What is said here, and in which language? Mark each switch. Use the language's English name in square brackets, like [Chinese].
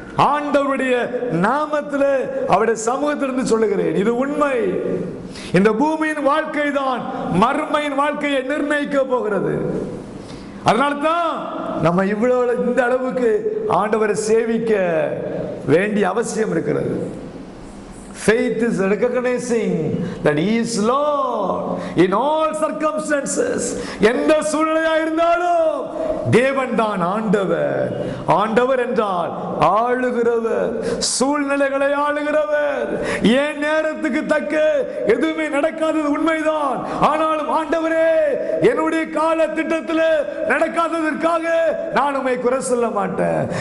[Tamil] ஆண்டவருடைய நாமத்தில் அவருடைய சமூகத்திலிருந்து சொல்லுகிறேன், இது உண்மை. இந்த பூமியின் வாழ்க்கை தான் மறுமையின் வாழ்க்கையை நிர்ணயிக்க போகிறது. அதனால்தான் நம்ம இவ்வளவு இந்த அளவுக்கு ஆண்டவரை சேவிக்க வேண்டிய அவசியம் இருக்கிறது. [English] Faith is recognizing that He is Lord in all circumstances. [Tamil] எந்த சூழ்நிலையா இருந்தாலும் தேவன் தான் ஆண்டவர். ஆண்டவர் என்றால் ஆளுகிறவர், சூழ்நிலைகளை ஆளுகிறவர். ஏன் நேரத்துக்கு தக்க எதுவுமே நடக்காதது உண்மைதான். ஆனாலும் ஆண்டவரே, என்னுடைய கால திட்டத்தில் நடக்காததற்காக நான் உம்மை குறை சொல்ல மாட்டேன்.